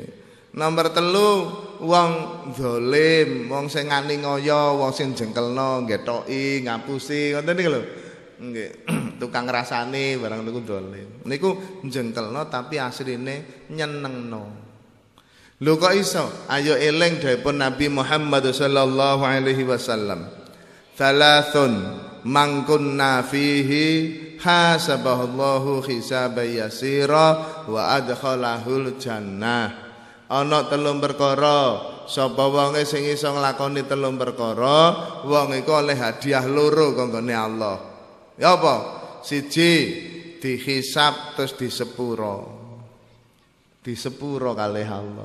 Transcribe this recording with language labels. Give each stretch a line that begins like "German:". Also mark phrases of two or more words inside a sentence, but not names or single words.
Javanese: Nomor telu wong zalim, wong sing ngani ngoyo, wong sing jengkelno, ngetoki, ngapusi, ngoten niku lho. Nggih, tukang ngrasani barang niku zalim. Niku jengkelno tapi asline nyenengno. Lho kok iso? Ayo eling dawuhipun Nabi Muhammad
Arabic: صلى الله عليه وسلم. ثلاث من كن فيه حاسبه الله حسابا يسيرا وأدخله الجنة.
Javanese: Ana telung perkara sapa wonge sing iso nglakoni telung perkara wong iku oleh hadiah loro kanggone Allah. Ya apa? Siji dihisab terus disepuro. Disepuro kalih Allah.